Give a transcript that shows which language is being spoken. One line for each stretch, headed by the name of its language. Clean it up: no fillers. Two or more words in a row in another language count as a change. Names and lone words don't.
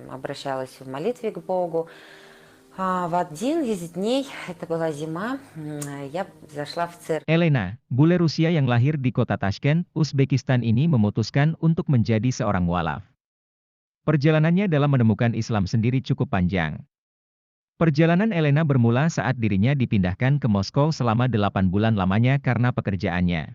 Russian: обращалась в молитве к Богу. В один из дней, это была зима, я зашла в церковь.
Indonesian: Elena, bule Rusia yang lahir di kota Tashkent, Uzbekistan ini memutuskan untuk menjadi seorang mualaf. Perjalanannya dalam menemukan Islam sendiri cukup panjang. Perjalanan Elena bermula saat dirinya dipindahkan ke Moskow selama 8 bulan lamanya karena pekerjaannya.